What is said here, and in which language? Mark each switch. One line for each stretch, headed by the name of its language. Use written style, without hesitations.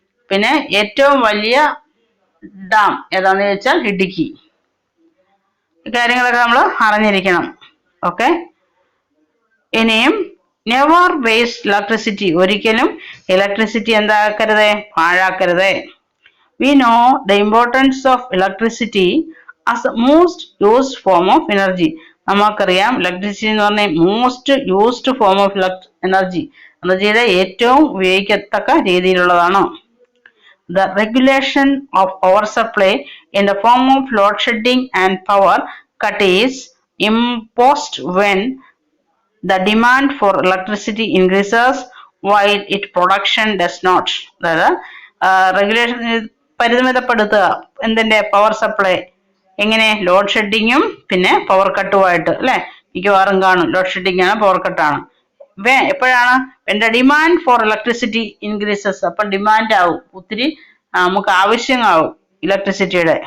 Malayalam: പിന്നെ ഏറ്റവും വലിയ ഡാം ഏതാണെന്ന് ചോദിച്ചാൽ ഇടുക്കി. കാര്യങ്ങളൊക്കെ നമ്മൾ അറിഞ്ഞിരിക്കണം. ഓക്കെ. ഇനിയും
English: never waste electricity,
Malayalam: ഒരിക്കലും electricity എന്താക്കരുത്, പാഴാക്കരുത്.
English: We know the importance of electricity as the most used form of energy.
Malayalam: നമുക്കറിയാം ഇലക്ട്രിസിറ്റി എന്ന് പറഞ്ഞാൽ
English: most used form of energy,
Malayalam: എനർജിയുടെ ഏറ്റവും ഉപയോഗിക്കത്തക്ക രീതിയിലുള്ളതാണ്.
English: The regulation of power supply in the form of load shedding and power cut is imposed when the demand for electricity increases while its production does not.
Malayalam: അതായത് regulation, പരിമിതപ്പെടുത്തുക എന്തിന്റെ, power supply. എങ്ങനെ? Load ഷെഡിങ്ങും പിന്നെ power കട്ടുമായിട്ട് അല്ലെ, മിക്കവാറും കാണും load shedding ആണ്, power കട്ടാണ്. എപ്പോഴാണ്?
English: when demand for electricity increases,
Malayalam: അപ്പൊ ഡിമാൻഡ് ആവും, ഒത്തിരി നമുക്ക് ആവശ്യമാവും ഇലക്ട്രിസിറ്റിയുടെ.